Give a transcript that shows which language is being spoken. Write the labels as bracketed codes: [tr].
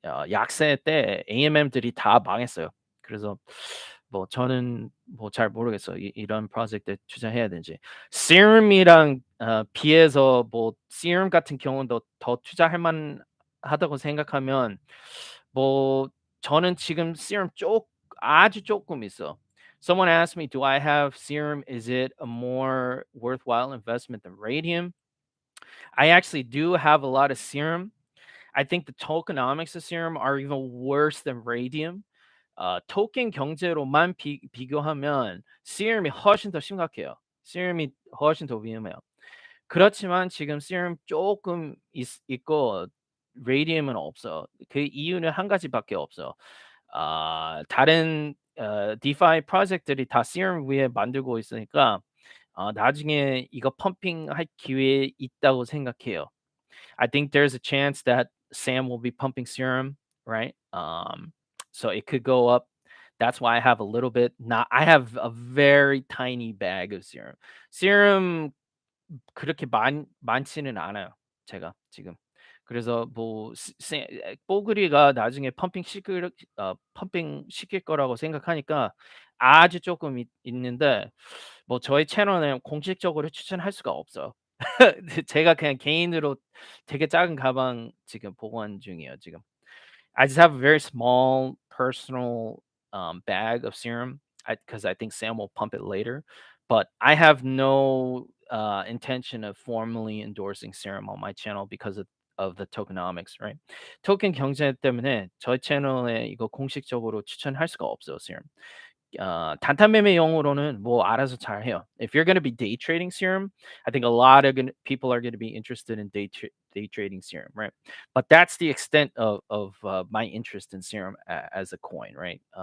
[ko] 약세 때 AMM들이 다 망했어요. 그래서 뭐 저는 뭐 잘 모르겠어요. 이런 프로젝트에 투자해야 되는지. Serum이랑 비해서 뭐 Serum 같은 경우는 더 투자할 만하다고 생각하면 뭐 저는 지금 Serum 아주 조금 있어. [en] Someone asked me, "Do I have serum? Is it a more worthwhile investment than radium?" I actually do have a lot of serum. I think the tokenomics of serum are even worse than radium. [ko] 토ken 경제로만 비교하면 serum이 훨씬 더 심각해요. serum이 훨씬 더 위험해요. 그렇지만 지금 serum 조금 있고 radium은 없어. 그 이유는 한 가지밖에 없어. 다른 디파이 프로젝트들이 다 serum 위에 만들고 있으니까 나중에 이거 펌핑할 기회 있다고 생각해요. [en] I think there's a chance that Sam will be pumping serum, right? So it could go up. That's why I have a little bit. Not, I have a very tiny bag of serum. [ko] Serum 그렇게 많지는 않아요, 제가 지금. 그래서 뭐 뽀글이가 나중에 펌핑 시킬 거라고 생각하니까 아주 조금 있는데 뭐 저희 채널은 공식적으로 추천할 수가 없어요. 제가 그냥 개인으로 되게 작은 가방 지금 보관 중이에요, 지금. [en] I just have a very small personal bag of serum because I think Sam will pump it later. But I have no intention of formally endorsing serum on my channel because of the tokenomics, right? [ko] 토ken 경제 때문에 저희 채널에 이거 공식적으로 추천할 수가 없어요, serum. 단타 매매용으로는 뭐 알아서 잘 해요. [en] If you're going to be day trading serum, I think a lot of people are going to be interested in day trading serum, right? But that's the extent of my interest in serum as a coin, right?